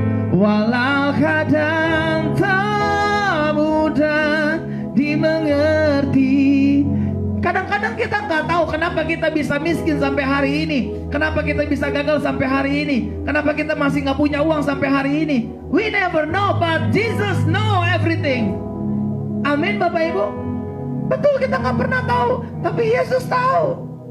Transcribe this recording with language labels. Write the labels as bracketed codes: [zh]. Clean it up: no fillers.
[id] Walau kadang tak mudah dimengerti. Kadang-kadang kita nggak tahu kenapa kita bisa miskin sampai hari ini, kenapa kita bisa gagal sampai hari ini, kenapa kita masih nggak punya uang sampai hari ini. [en] We never know, but Jesus know everything. [id] Amin Bapak Ibu. Betul, kita nggak pernah tahu, tapi Yesus tahu.